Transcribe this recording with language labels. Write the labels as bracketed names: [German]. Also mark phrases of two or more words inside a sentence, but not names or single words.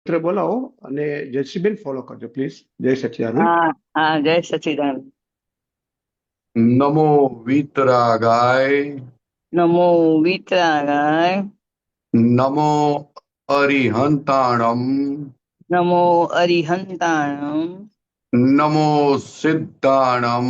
[Gujarati] બોલાવો અને જયશ્રીબેન ફોલો કરજો પ્લીઝ. જય સચ્ચિદાનંદ. [Hindi] हाँ हाँ, जय सच्चिदानंद। [Prakrit languages] नमो वीतरागाय। नमो वीतरागाय। नमो अरिहंताणम। नमो अरिहंताणम। नमो सिद्धाणम।